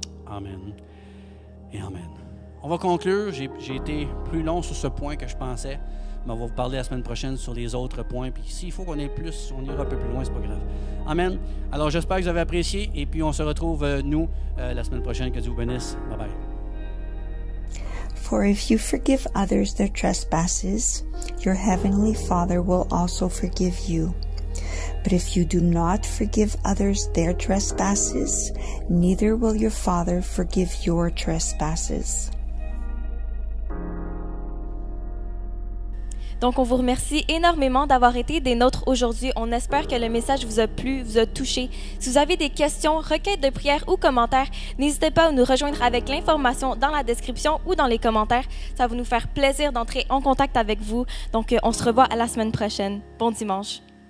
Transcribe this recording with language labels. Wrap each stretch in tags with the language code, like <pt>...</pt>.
<fr>Amen et Amen. On va conclure. J'ai été plus long sur ce point que je pensais, mais on va vous parler la semaine prochaine sur les autres points. Puis s'il faut qu'on ait plus, on ira un peu plus loin, c'est pas grave. Amen. Alors j'espère que vous avez apprécié et puis on se retrouve, nous, la semaine prochaine. Que Dieu vous bénisse. Bye bye.</fr> <en>For if you forgive others their trespasses, your heavenly Father will also forgive you. But if you do not forgive others their trespasses, neither will your Father forgive your trespasses.</en> <fr>Donc, on vous remercie énormément d'avoir été des nôtres aujourd'hui. On espère que le message vous a plu, vous a touché. Si vous avez des questions, requêtes de prière ou commentaires, n'hésitez pas à nous rejoindre avec l'information dans la description ou dans les commentaires. Ça va nous faire plaisir d'entrer en contact avec vous. Donc, on se revoit à la semaine prochaine. Bon dimanche.</fr>